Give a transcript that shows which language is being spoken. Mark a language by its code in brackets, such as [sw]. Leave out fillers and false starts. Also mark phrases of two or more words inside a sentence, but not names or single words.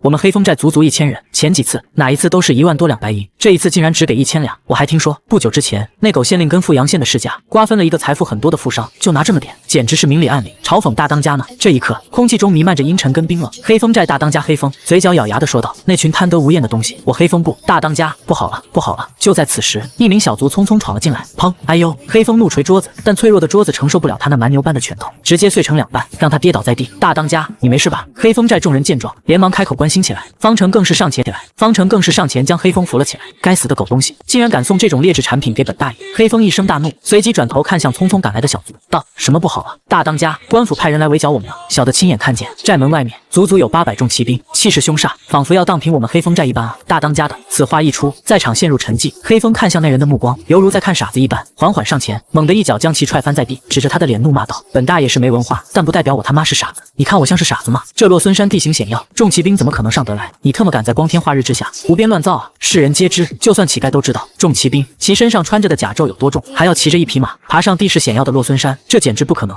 [zh] 我們黑風寨足足1000人，前幾次哪一次都是1萬多兩白銀，這一次竟然只給1000兩。我還聽說不久之前那狗縣令跟富陽縣的世家瓜分了一個財富很多的富商，就拿這麼點，簡直是明里暗裡嘲諷大當家呢。這一刻，空氣中彌漫着陰沉跟冰冷。黑風寨大當家黑風嘴角咬牙的說道：“那群貪得無厭的東西，我黑風不大當家不好了，不好了！” 就在此時，一名小卒匆匆闖了進來，砰！哎呦！黑風怒捶桌子，但脆弱的桌子承受不了他那蠻牛般的拳頭，直接碎成2半，讓他跌倒在地。大當家，你沒事吧？黑風寨眾人見狀，連忙開口關心起來。方成更是上前將黑風扶了起來。該死的狗東西，竟然敢送這種劣質產品給本大爺！黑風一聲大怒，隨即轉頭看向匆匆趕來的小卒，道：“什麼不好啊？大當家，官府派人來圍剿我們了。”小的親眼看見寨門外面足足有800眾騎兵，氣勢兇煞，仿佛要蕩平我們黑風寨一般啊！大當家的，此話一出，在場陷入沉寂。黑風看向那人的目光，猶如在看傻子一般，緩緩上前，猛地一腳將其踹翻在地，指着他的臉怒罵道：“本大爺是沒文化，但不代表我他媽是傻子。你看我像是傻子嗎？這落孫山地形險要，眾騎兵怎麼可能上得來？你特麼敢在光天化日之下胡編亂造啊！世人皆知，就算乞丐都知道，眾騎兵其身上穿着的甲胄有多重，還要騎着一匹馬爬上地勢險要的落孫山，這簡直不可能。